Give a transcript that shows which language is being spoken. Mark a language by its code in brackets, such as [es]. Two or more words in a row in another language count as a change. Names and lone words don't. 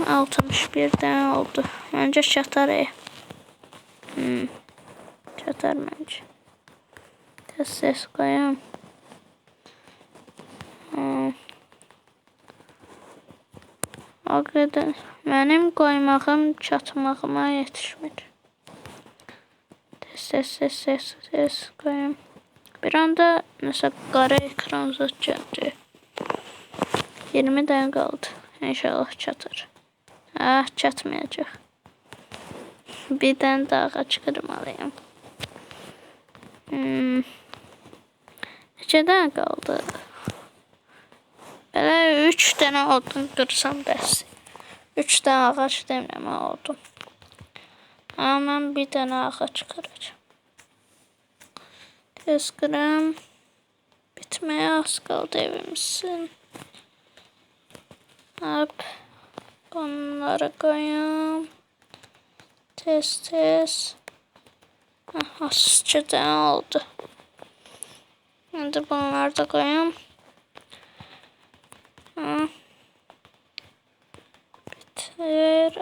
[az] 61 tane oldu. Məncə çatar. Çatar məncə. Tez koyayım. O qədər. Mənim qoymağım çatmağıma yetişmir. Ses koyayım. Bir anda mesela qara ekran zat gəldi. 20 dəqiqə qaldı. İnşallah çatır. Çatmayacaq. Bir dənə daha ağac qırmalıyım. Neçə dənə qaldı? Belə 3 dənə odun qırsam bəs. 3 dənə ağac demirəm odun. Amma mən bir dənə ağac qıracağım. Tez qıram. Bitməyə az qaldı evimizin. Hop. [tr] Bunları koyayım. [az] Tez. Azıcık dənə oldu. [tr] Şimdi bunları da koyayım. [az] Bitir.